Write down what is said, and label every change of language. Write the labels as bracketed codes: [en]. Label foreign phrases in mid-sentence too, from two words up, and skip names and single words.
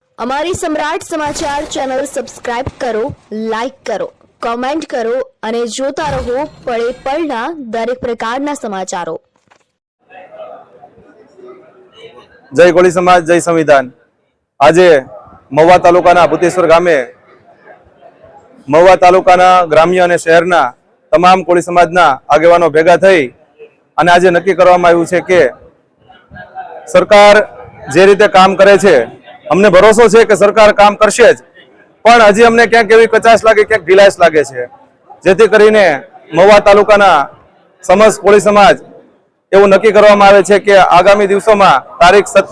[gu] અમારી સમ્રાટ સમાચાર ચેનલ સબસ્ક્રાઇબ કરો, લાઈક કરો, કોમેન્ટ કરો અને જોતા રહો પળે પળના દરેક પ્રકારના સમાચારો। જય કોળી સમાજ, જય સંવિધાન। આજ મહુવા તાલુકાના ભૂતેશ્વર ગામે મહુવા તાલુકાના ગ્રામ્ય અને શહેરના તમામ કોળી સમાજના આગેવાનો ભેગા થઈ અને આજે નક્કી કરવામાં આવ્યું છે કે સરકાર જે રીતે કામ કરે છે, અમને ભરોસો છે કે સરકાર કામ કરશે જ, પણ હજી અમને ક્યાંક એવી કચાશ લાગે, ક્યાંક ઢીલાશ લાગે છે, જેથી કરીને મहुવા તાલુકાના સમસ્ત કોળી સમાજ એવું નક્કી કરવામાં આવે છે કે આગામી દિવસોમાં તારીખ